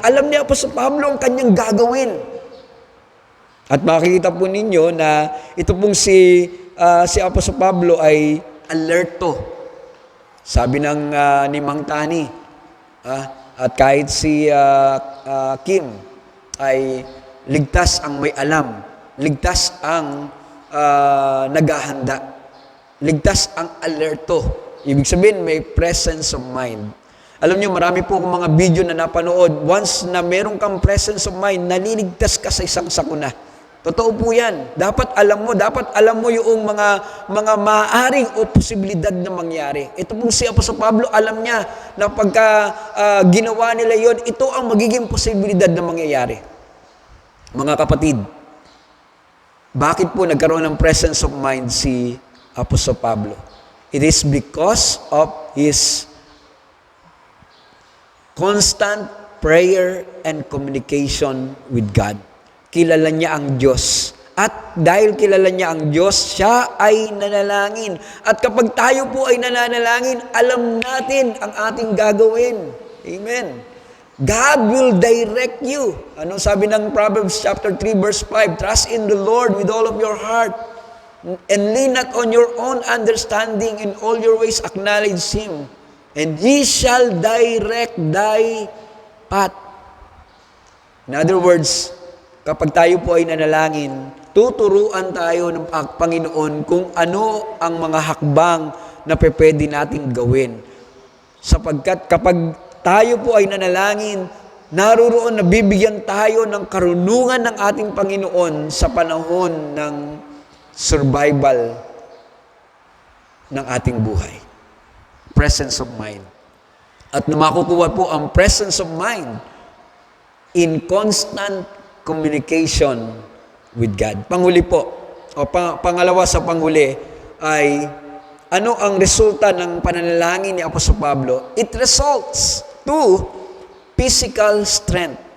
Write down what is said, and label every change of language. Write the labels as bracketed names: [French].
[Filipino] Alam ni Apostol Pablo ang kanyang gagawin. At makikita po ninyo na ito pong si Apostol Pablo ay alerto. Sabi ni Mang Tani, at kahit si Kim ay ligtas ang may alam, ligtas ang naghahanda, ligtas ang alerto. Ibig sabihin, may presence of mind. Alam niyo, marami po akong mga video na napanood. Once na meron kang presence of mind, naliligtas ka sa isang sakuna. Totoo po yan. Dapat alam mo yung mga maaaring o posibilidad na mangyari. Ito pong si Apostol Pablo, alam niya na pagka ginawa nila yon, ito ang magiging posibilidad na mangyayari. Mga kapatid, bakit po nagkaroon ng presence of mind si Apostol Pablo? [English] It is because of his constant prayer and communication with God. [Filipino] Kilala niya ang Diyos. At dahil kilala niya ang Diyos, siya ay nanalangin. At kapag tayo po ay nananalangin, alam natin ang ating gagawin. [English] Amen. God will direct you. [Filipino] Ano sabi ng [English] Proverbs chapter 3 verse 5? Trust in the Lord with all of your heart and lean not on your own understanding. In all your ways acknowledge Him, and He shall direct thy path. In other words, [Filipino] kapag tayo po ay nanalangin, tuturuan tayo ng Panginoon kung ano ang mga hakbang na pwede nating gawin. Sapagkat kapag tayo po ay nanalangin, naroon na bibigyan tayo ng karunungan ng ating Panginoon sa panahon ng survival ng ating buhay. [English] Presence of mind. [Filipino] At makukuha po ang [English] presence of mind in constant communication with God. [Filipino] Panghuli po, o pangalawa sa panghuli ay ano ang resulta ng pananalangin ni Apostol Pablo? [English] It results to physical strength.